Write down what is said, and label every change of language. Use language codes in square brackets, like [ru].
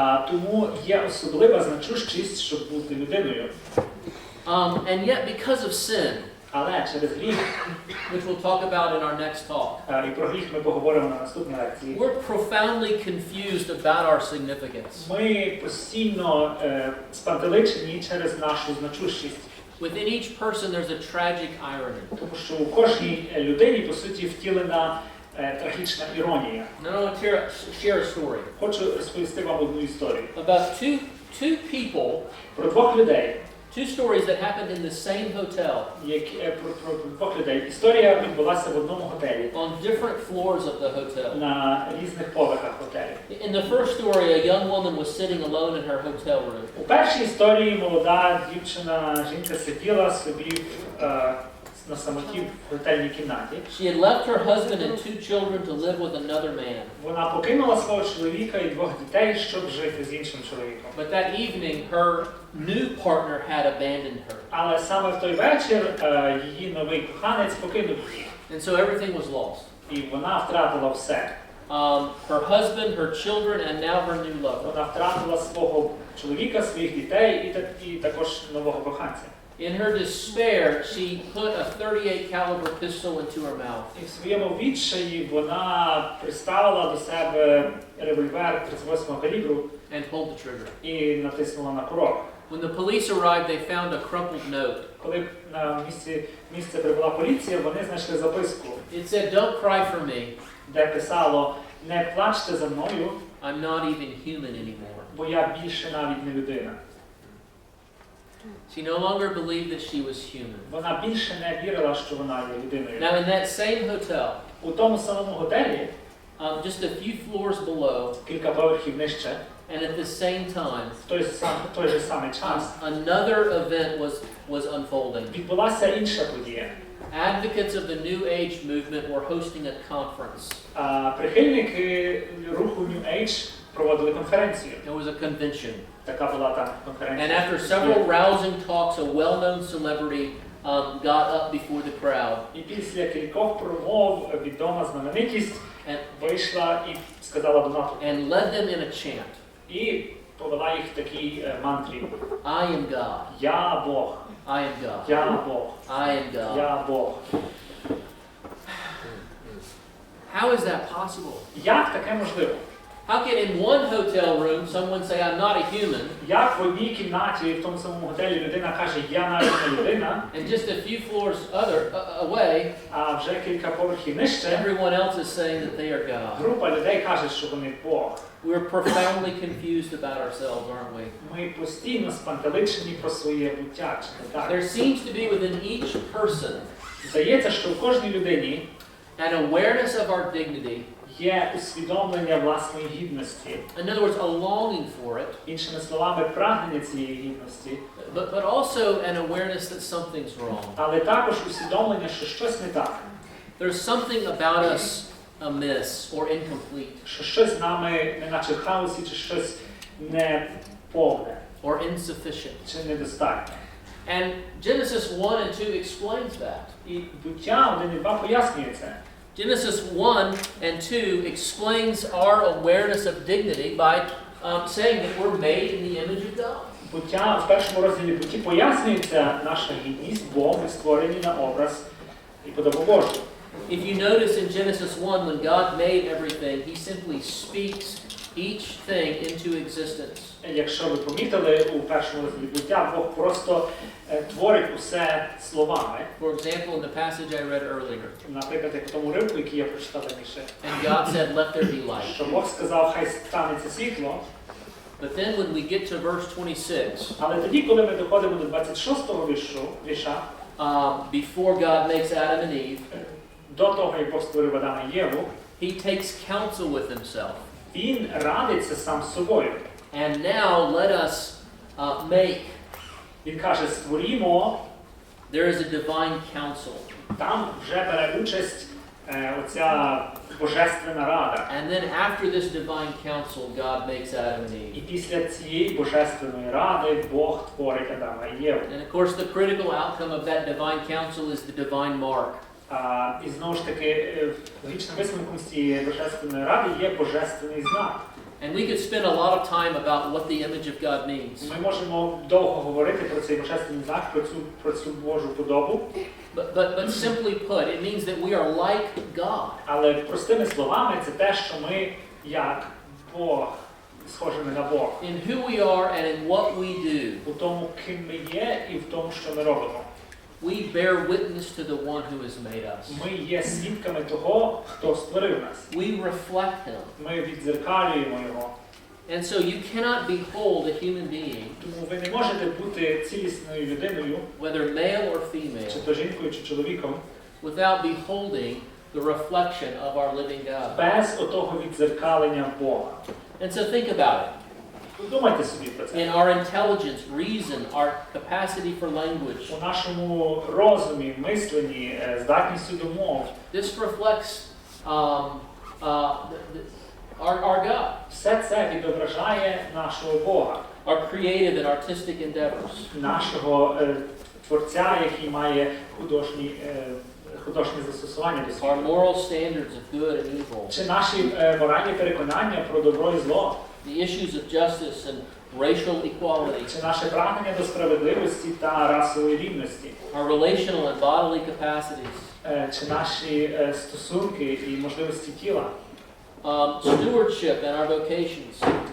[uk] Тому є особлива значущість, щоб бути людиною. [en] And yet, because of sin, [uk] Але через гріх, [en] which we'll talk about in our next talk, [uk] і про гріх ми поговоримо на наступній лекції, [en] we're profoundly confused about our significance. [uk] ми постійно спантеличені через нашу значущість. [en] Within each person, there's a tragic irony. [uk] Тому що у кожній людині, по суті, втілена трагічна іронія. [en] Now, I want to share a story [uk] Хочу розповісти вам одну історію. [en] about two people, [uk] Про двох людей. [en] two stories that happened in the same hotel [uk] Про двох людей. Історія відбулася в одному готелі. [en] on different floors of the hotel. [uk] На різних поверхах готелю. [en] In the first story, a young woman was sitting alone in her hotel room. [uk] У першій історії молода дівчина, жінка сиділа собі на самоті в готельній кімнаті. [en] She had left her husband and 2 children to live with another man. [uk] Вона покинула свого чоловіка і 2 дітей, щоб жити з іншим чоловіком. [en] But that evening, her new partner had abandoned her. [uk] Але саме в той вечір її новий коханець покинув її. [en] And so everything was lost. [uk] І вона втратила все. [en] Her husband, her children, and now her new lover. [uk] Вона втратила свого чоловіка, своїх дітей і також нового коханця. [en] In her despair, she put a .38 caliber pistol into her mouth. [uk] І в своєму відчаї вона приставила до себе револьвер 38-го калібру [en] And pulled the trigger. [uk] і натиснула на курок. [en] When the police arrived, they found a crumpled note. [uk] Коли на місце прибула поліція, вони знайшли записку, [en] It said, "Don't cry for me. [uk] де писало: "Не плачте за мною, [en] I'm not even human anymore." [uk] бо я більше навіть не людина." [en] She no longer believed that she was human. [uk] Вона більше не вірила, що вона є людиною. [en] Now, in that same hotel, [uk] У тому самому готелі, [en] just a few floors below, [uk] кілька поверхів нижче, [en] and at the same time, [uk] в той же самий час, [en] another event was unfolding. [uk] відбулася інша подія. [en] Advocates of the New Age movement were hosting a conference. [uk] Прихильники руху New Age проводили конференцію. [en] There was a convention. [uk] Така була там [en] And [uk] конференція. [en] after several rousing talks, a well-known celebrity got up before the crowd [uk] І після кількох промов відома знаменитість вийшла і сказала до натовпу. [en] and led them in a chant. [uk] І повела їх в такій мантрі. [en] I am God. [uk] Я Бог. [en] I am God. [uk] Я Бог. [en] I am God. [uk] Я Бог. [en] How is that possible? [uk] Як таке можливо? [en] How can in one hotel room someone say, I'm not a human, [uk] Як в одній кімнаті в тому самому готелі людина каже, я навіть не людина, [en] and just a few floors away, [uk] а вже кілька поверхів нижче, [en] everyone else is saying that they are God? [uk] група людей каже, що вони Бог. [en] We're profoundly confused about ourselves, aren't we? [uk] Ми постійно спантеличені про своє буття, чи не так? [en] There seems to be within each person [uk] Здається, що в кожній людині [en] an awareness of our dignity. [uk] є усвідомлення власної гідності. [en] In other words, a longing for it, [uk] Іншими словами, прагнення цієї гідності, [en] but also an awareness that something's wrong. [uk] але також усвідомлення, що щось не так, [en] There's something about us amiss or incomplete [uk] що щось з нами неначе в хаосі, чи щось не повне, [en] or insufficient. [uk] чи недостатнє. [en] And Genesis 1 and 2 explains that. [uk] І Буття 1 і 2 пояснює це. [en] Genesis 1 and 2 explains our awareness of dignity by saying that we're made in the image of God. [uk] Буття в першому розділі Бутті пояснюється наша гідність, бо ми створені на образ і подобу Божу. [en] If you notice in Genesis 1, when God made everything, He simply speaks each thing into existence. [uk] Якщо ви помітили, у першому розділі Буття Бог просто творить усе словами. [en] For example, in the passage I read earlier, [uk] Наприклад, як в тому ривку, який я прочитав раніше, [en] and God said, "Let there be light." [uk] що Бог сказав, хай станеться світло. [en] But then when we get to verse 26, [uk] Але тоді, коли ми доходимо до 26-го вірша, [en] before God makes Adam and Eve, [uk] до того, як Бог створив Адама і Єву, [en] He takes counsel with Himself. [uk] він радиться сам з собою. [en] And now let us make. [uk] Він каже, створімо, [en] There is a divine counsel. [uk] там вже бере участь оця божественна рада. [en] And then after this divine counsel, God makes Adam and [uk] І [en] Eve. [uk] після цієї божественної ради Бог творить Адама і Єву. [en] And of course, the critical outcome of that divine counsel is the divine mark. [uk] І знову ж таки, логічним висновком з цієї божественної ради є божественний знак. [en] And we could spend a lot of time about what the image of God means. [uk] Ми можемо довго говорити про цей божественний знак, про цю Божу подобу. [en] But simply put, it means that we are like God. [uk] Але простими словами це те, що ми як Бог, схожими на Бога. [en] In who we are and in what we do. [uk] У тому, ким ми є і в тому, що ми робимо. [en] We bear witness to the one who has made us. [uk] Ми є свідками того, хто створив нас. [en] We reflect Him. [uk] Ми віддзеркалюємо його. [en] And so you cannot behold a human being, [uk] Тому ви не можете бути цілісною людиною, [en] whether male or [uk] чи [en] female, [uk] то жінкою, чи чоловіком, [en] without beholding the reflection of our living God. [uk] без отого віддзеркалення Бога. [en] And so think about it. [uk] Подумайте собі про це. [en] In our intelligence, reason, our capacity for language, [uk] У нашому розумі, мисленні, здатністю до мов, [en] this reflects our God, [uk] все це відображає нашого Бога, [en] our creative and artistic endeavors, [uk] нашого Творця, який має художнє застосування до [en] our [uk] світу. [en] moral standards of good and evil, [uk] Чи наші моральні переконання про добро і зло, [en] the issues of justice and racial equality, [uk] чи наше прагнення до справедливості та расової рівності, [en] our relational and bodily capacities, [uk] чи наші стосунки і можливості тіла, [en] stewardship and our vocations,